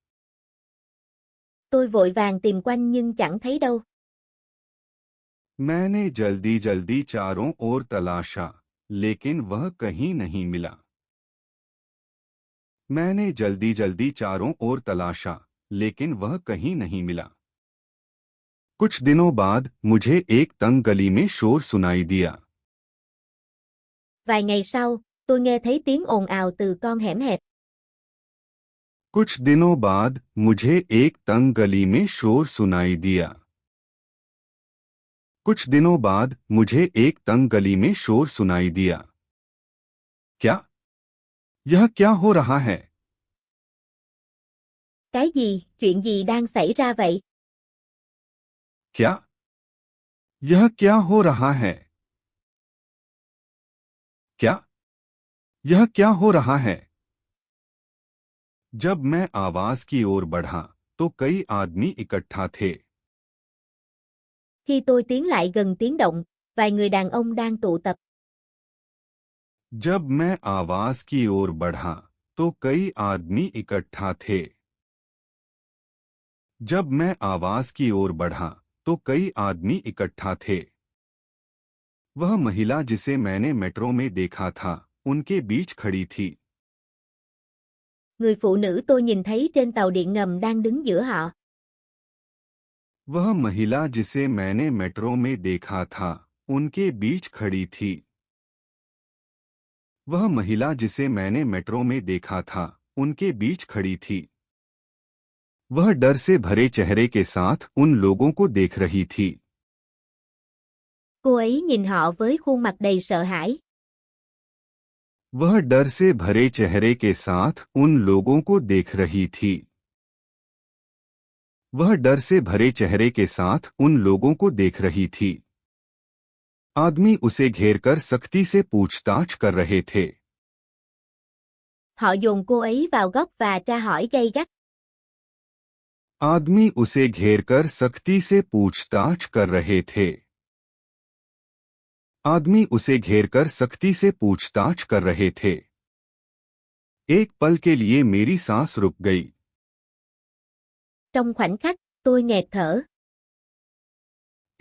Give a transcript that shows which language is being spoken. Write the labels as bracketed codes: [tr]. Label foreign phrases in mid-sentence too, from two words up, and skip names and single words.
[vi] Tôi vội vàng tìm quanh nhưng chẳng thấy đâu. [hi] मैंने जल्दी जल्दी चारों ओर तलाशा, लेकिन वह कहीं नहीं मिला। मैंने जल्दी जल्दी चारों ओर तलाशा, लेकिन वह कहीं नहीं मिला। कुछ दिनों बाद मुझे एक तंग गली में शोर सुनाई दिया। [vi] Vài ngày sau, tôi nghe thấy tiếng ồn ào từ con hẻm hẹp. [hi] कुछ दिनों बाद मुझे एक तंग गली में शोर सुनाई दिया। कुछ दिनों बाद मुझे एक तंग गली में शोर सुनाई दिया। क्या? यह क्या हो रहा है? [vi] Cái gì, chuyện gì đang xảy ra vậy? [hi] क्या? यह क्या हो रहा है? क्या? यह क्या हो रहा है? जब मैं आवाज की ओर बढ़ा, तो कई आदमी इकट्ठा थे। [vi] Khi tôi tiến lại gần tiếng động, vài người đàn ông đang tụ tập. [hi] जब मैं आवाज की ओर बढ़ा, तो कई आदमी इकट्ठा थे। जब मैं आवाज की ओर बढ़ा, तो कई आदमी इकट्ठा थे। वह महिला जिसे मैंने मेट्रो में देखा था, उनके बीच खड़ी थी। [vi] Người phụ nữ tôi nhìn thấy trên tàu điện ngầm đang đứng giữa họ. [hi] वह महिला जिसे मैंने मेट्रो में देखा था, उनके बीच खड़ी थी। वह महिला जिसे मैंने मेट्रो में देखा था, उनके बीच खड़ी थी। वह डर से भरे चेहरे के साथ उन लोगों को देख रही थी। [vi] Cô ấy nhìn họ với khuôn mặt đầy sợ hãi. [hi] वह डर से भरे चेहरे के साथ उन लोगों को देख रही थी। वह डर से भरे चेहरे के साथ उन लोगों को देख रही थी। आदमी उसे घेरकर सख्ती से पूछताछ कर रहे थे। [vi] Họ dồn cô ấy vào góc và tra hỏi gay gắt. [hi] आदमी उसे घेरकर सख्ती से पूछताछ कर रहे थे। आदमी उसे घेरकर सख्ती से पूछताछ कर रहे थे। एक पल के लिए मेरी सांस रुक गई। [vi] Trong khoảnh khắc, tôi nghẹt thở.